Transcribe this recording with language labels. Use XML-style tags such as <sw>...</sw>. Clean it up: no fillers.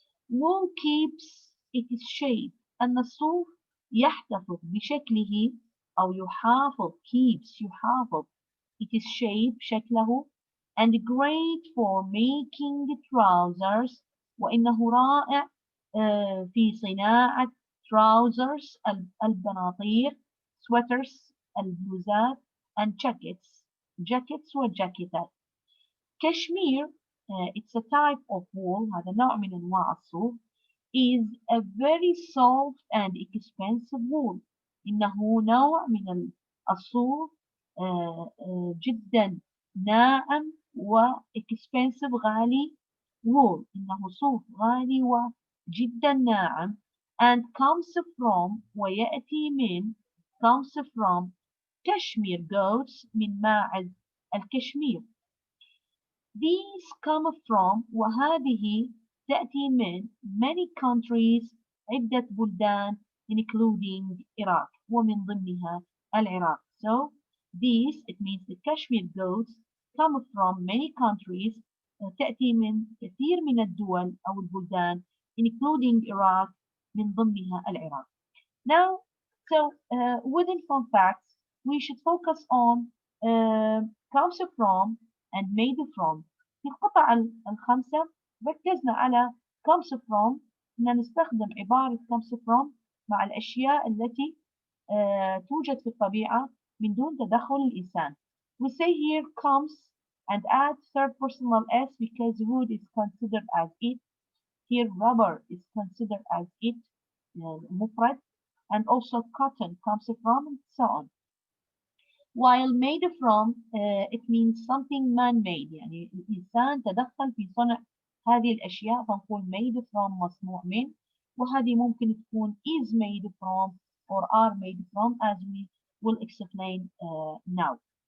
<en>Wool keeps its shape</en> <ar>أن الصوف يحتفظ بشكله أو يحافظ</ar> <en>keeps</en> <ar>يحافظ</ar> <en>its shape</en> <ar>شكله</ar> <en>and great for making trousers</en> <ar>وإنه رائع في صناعة</ar> <en>trousers</en> <ar>البناطيل</ar> <en>sweaters</en> <ar>البلوزات</ar> <en>and jackets</en> <ar>والجاكيتات. كشمير</ar> <en>it's a type of wool</en> <ar>هذا نوع من أنواع الصوف</ar> <en>is a very soft and expensive wool</en> <ar>إنه نوع من الصوف جدا ناعم و</ar> <en>expensive</en> <ar>غالي</ar> <en>wool</en> <ar>إنه صوف غالي وجدا ناعم</ar> <en>and comes from</en> <ar>ويأتي من</ar> <en>comes from</en> <ar>كشمير</ar> <en>goats</en> <ar>من ماعز الكشمير.</ar> <en>These come from</en> <ar>وهذه تأتي من</ar> <en>many countries</en> <ar>عدة بلدان</ar> <en>including Iraq</en> <ar>ومن ضمنها العراق.</ar> <en>So these it means the Kashmir goats come from many countries</en> <ar>تأتي من كثير من الدول أو البلدان</ar> <en>including Iraq</en> <ar>من ضمنها العراق.</ar> <en>Now so within fun facts we should focus on comes from and made from.</en> <ar>في القطع الخمسة ركزنا على</ar> <en>comes from</en> <ar>إن نستخدم عبارة comes from مع الأشياء التي توجد في الطبيعة من دون تدخل الإنسان.</ar> <en>We say here comes and add third personal s because wood is considered as it. Here rubber is considered as it</en> <ar>مفرد,</ar> <en>and also cotton comes from, and so on. While made from it means something man-made,</en> <ar>يعني الإنسان تدخل في صنع هذه الأشياء فنقول</ar> <en>made from</en> <ar>مصنوع من, وهذه ممكن تكون</ar> <en>is made from or are made from, as we will explain now.</en>